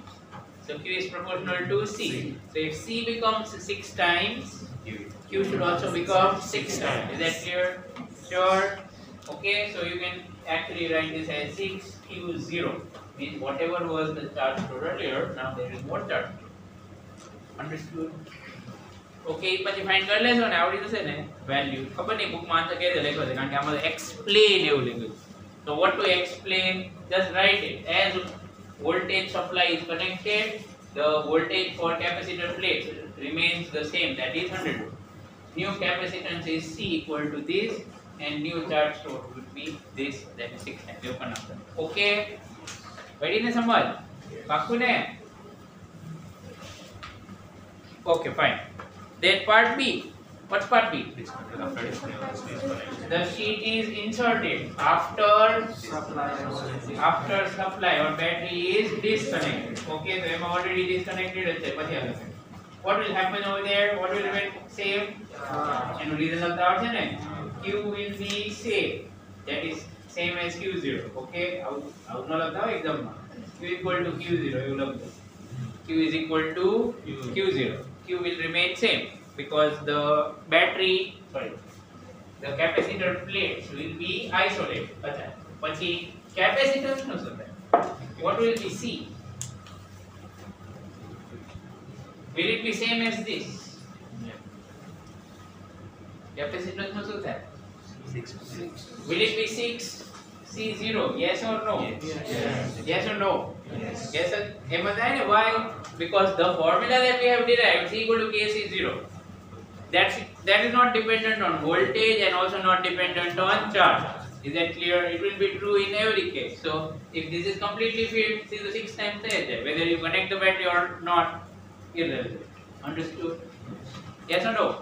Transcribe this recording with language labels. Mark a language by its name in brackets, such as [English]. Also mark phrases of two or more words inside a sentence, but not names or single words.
[English] So Q is proportional to C. So if C becomes 6 times, Q should also become 6 times. Is that clear? Sure. Okay, so you can actually write this as 6Q0. Means whatever was the charge stored earlier, now there is more charge. Understood? [Gujarati] Okay, પછી ફાઇન્ડ કરી લેજો ને આવડી જશે ને વેલ્યુ ખબર નહીં બુક માં તો કે દે લખ્યો છે કારણ કે આમાં એક્સપ્લેન એવું લખ્યું [English] so what to explain just write it as voltage supply is connected the voltage for capacitor plates remains the same that is 100 volt new capacitance is C equal to this and new charge stored would be this that is 6 times open up okay ready [Gujarati] ને સમજ પાક્કું ને [English] okay fine then part B what's part B the sheet is inserted after supply or battery is disconnected okay so I'm already disconnected what will happen over there what will remain same and reason of that [Gujarati] છે ને [English] Q will be same that is same as Q0 okay [Gujarati] આવું ન લખતા exam માં [English] Q equal to Q0 [Gujarati] એવું લખજો [English] Q is equal to Q0 Q will remain same because the capacitor plates will be isolated [Gujarati] પછી capacitance નું શું થાય [English] what will be C will it be same as this [Gujarati] capacitance નું શું થાય [English] 6 will it be 6 C0 yes or no yes or no yes [Gujarati] એમાં થાય ને [English] why because the formula that we have derived C equal to KC0 that is not dependent on voltage and also not dependent on charge is that clear it will be true in every case so if this is completely filled see the 6 times there whether you connect the battery or not irrelevant understood yes or no